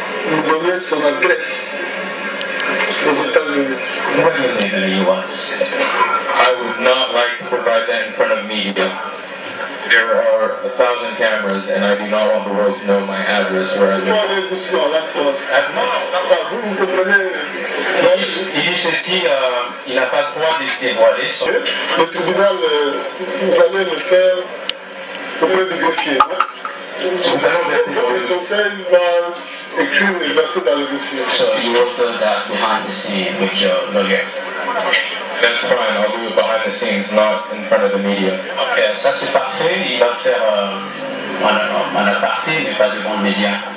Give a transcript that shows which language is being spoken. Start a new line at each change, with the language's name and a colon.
French: Nous donner son adresse aux États-Unis.
English: Where do you live in the U.S.? I would not like to provide that in front of media. There are 1,000 cameras, and I do not want the world to know my address where I
French: Il faut
English: live.
French: aller doucement, là, toi. Vous comprenez. Il dit ceci, il n'a pas le droit de dévoiler son... Le tribunal, vous allez le faire auprès du greffier. Le conseil va écrire et verser dans le dossier.
English: So you will do that behind the scene with your lawyer. That's fine, I'll do it behind the scenes, not in front of the media.
French: Ok, ça c'est parfait, il va faire un aparté, mais pas devant le média.